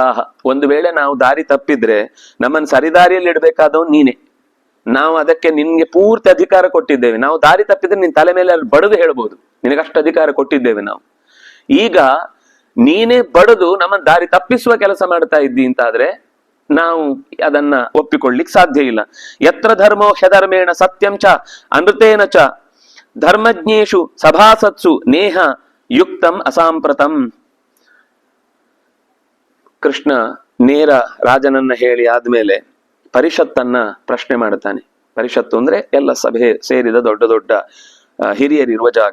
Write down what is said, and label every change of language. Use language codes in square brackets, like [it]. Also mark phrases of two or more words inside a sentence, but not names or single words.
[kn] ಒಂದು ವೇಳೆ ನಾವು ದಾರಿ ತಪ್ಪಿದ್ರೆ ನಮ್ಮನ್ನು ಸರಿದಾರಿಯಲ್ಲಿ ಇಡಬೇಕಾದವ್ ನೀನೆ. ನಾವು ಅದಕ್ಕೆ ನಿನ್ಗೆ ಪೂರ್ತಿ ಅಧಿಕಾರ ಕೊಟ್ಟಿದ್ದೇವೆ. ನಾವು ದಾರಿ ತಪ್ಪಿದ್ರೆ ನಿನ್ ತಲೆ ಮೇಲೆ ಅಲ್ಲಿ ಬಡದು ಹೇಳ್ಬೋದು, ನಿನಗಷ್ಟು ಅಧಿಕಾರ ಕೊಟ್ಟಿದ್ದೇವೆ ನಾವು. ಈಗ ನೀನೇ ಬಡದು ನಮ್ಮ ದಾರಿ ತಪ್ಪಿಸುವ ಕೆಲಸ ಮಾಡ್ತಾ ಇದ್ದಿ ಅಂತಾದ್ರೆ ನಾವು ಅದನ್ನ ಒಪ್ಪಿಕೊಳ್ಳಿಕ್ ಸಾಧ್ಯ ಇಲ್ಲ. [sa] ಯತ್ರ ಧರ್ಮೋ ಹ್ಯಧರ್ಮೇಣ ಸತ್ಯಂ ಚ ಅನೃತೇನ ಚ ಧರ್ಮಜ್ಞೇಷು ಸಭಾಸತ್ಸು ನೇಹ ಯುಕ್ತಂ ಅಸಾಂಪ್ರತಂ. [kn] ಕೃಷ್ಣ ನೇರ ರಾಜನನ್ನ ಹೇಳಿ ಆದ್ಮೇಲೆ ಪರಿಷತ್ತನ್ನ ಪ್ರಶ್ನೆ ಮಾಡ್ತಾನೆ. ಪರಿಷತ್ತು ಅಂದ್ರೆ ಎಲ್ಲ ಸಭೆ ಸೇರಿದ ದೊಡ್ಡ ದೊಡ್ಡ ಹಿರಿಯರಿರುವ ಜಾಗ.